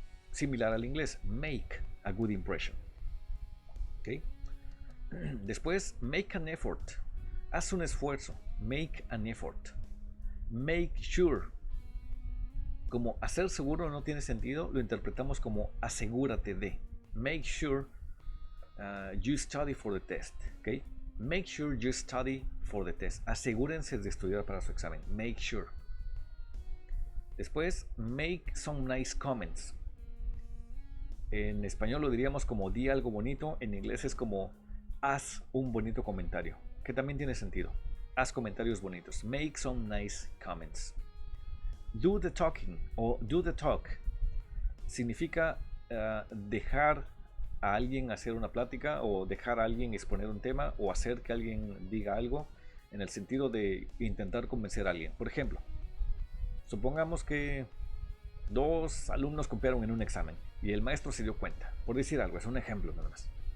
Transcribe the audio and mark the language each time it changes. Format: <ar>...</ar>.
<es>Similar al inglés,</es> <en>make a good impression. ¿Okay?</en> <es>Después,</es> <en>make an effort.</en> <es>Haz un esfuerzo.</es> <en>Make an effort. Make sure.</en> <es>Como hacer seguro no tiene sentido, lo interpretamos como asegúrate de.</es> <en>Make sure you study for the test. ¿Okay? Make sure you study for the test.</en> <es>Asegúrense de estudiar para su examen.</es> <en>Make sure.</en> <es>Después,</es> <en>make some nice comments.</en> <es>En español lo diríamos como di algo bonito. En inglés es como haz un bonito comentario, que también tiene sentido. Haz comentarios bonitos.</es> <en>Make some nice comments. Do the talking</en> <es>o</es> <en>do the talk</en> <es>significa dejar a alguien hacer una plática o dejar a alguien exponer un tema o hacer que alguien diga algo en el sentido de intentar convencer a alguien. Por ejemplo, supongamos que dos alumnos copiaron en un examen y el maestro se dio cuenta, por decir algo, es un ejemplo nada más.</es>